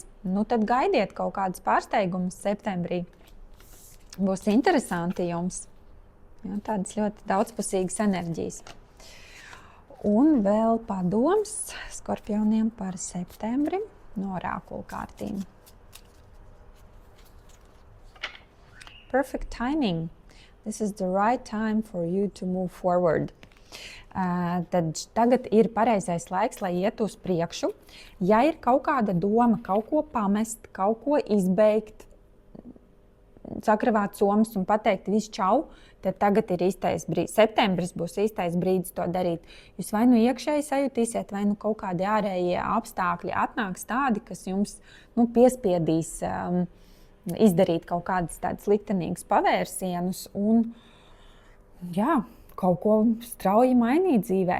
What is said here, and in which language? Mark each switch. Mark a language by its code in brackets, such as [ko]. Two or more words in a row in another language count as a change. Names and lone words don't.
[lv] Tad gaidiet kaut kādas pārsteigumus septembrī. Būs interesanti jums. Ja, tādas ļoti daudzpusīgas enerģijas. Un vēl padoms skorpioniem par septembri no orākulu kārtīm. [en] Perfect timing. This is the right time for you to move forward. [lv] Tad tagad ir pareizais laiks, lai iet uz priekšu. Ja ir kaut kāda doma, kaut ko pamest, kaut ko izbeigt, sakravāt somas un pateikt visu čau, tad tagad ir īstais brīdis. Septembris būs īstais brīdis to darīt. Jūs vai nu iekšēji sajutīsiet, vai nu kaut kādi ārējie apstākļi atnāks tādi, kas jums piespiedīs izdarīt kaut kādas tādas liktenīgas pavērsienus un kaut ko strauji mainīt dzīvē.